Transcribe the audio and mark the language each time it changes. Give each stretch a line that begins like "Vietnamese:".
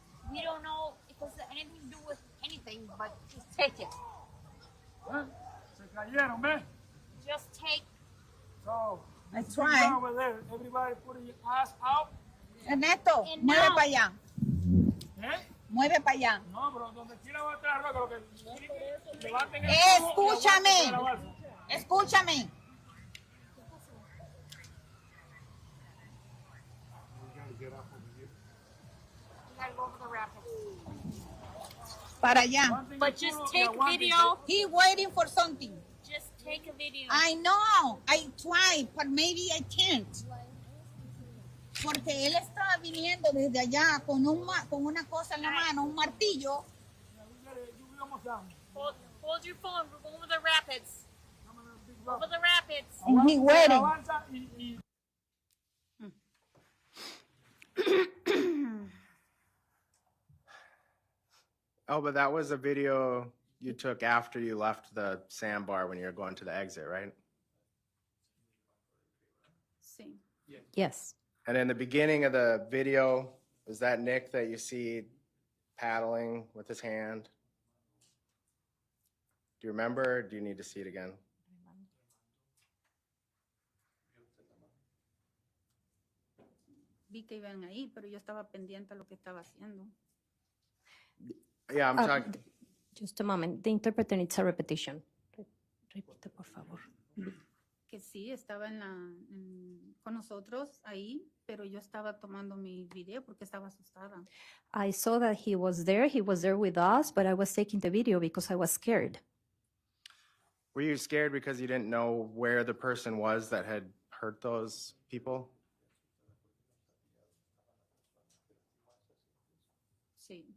English: We don't know if it's anything to do with anything, but just take it.
Spanish: Se cayeron, man.
English: Just take. So, I try. over there. Everybody put your ass out. Ernesto, And
Spanish: mueve
English: now-
Spanish: para allá. ¿Eh? Mueve para allá. No, pero donde quiera va a estar roca, lo que levanten el culo y Escúchame. aguanten la balsa. Escúchame.
English: You gotta go over the rapids.
Spanish: Para allá.
English: But just take video. He waiting for something. Just take a video. I know. I try, but maybe I can't.
Spanish: Porque él estaba viniendo desde allá con una cosa en la mano, un martillo.
English: Hold your phone. We're going over the rapids. Over the rapids. And he waiting.
Spanish: Avanza y
English: Oh, but that was a video you took after you left the sandbar when you were going to the exit, right?
Spanish: Sí.
English: Yes. And in the beginning of the video, was that Nick that you see paddling with his hand? Do you remember, or do you need to see it again?
Spanish: Vi que iban ahí, pero yo estaba pendiente a lo que estaba haciendo.
English: Yeah, I'm talking. Just a moment. The interpreter needs a repetition.
Spanish: Repite, por favor. Que sí, estaba con nosotros ahí, pero yo estaba tomando mi video porque estaba asustada.
English: I saw that he was there. He was there with us, but I was taking the video because I was scared. Were you scared because you didn't know where the person was that had hurt those people?
Spanish: Sí.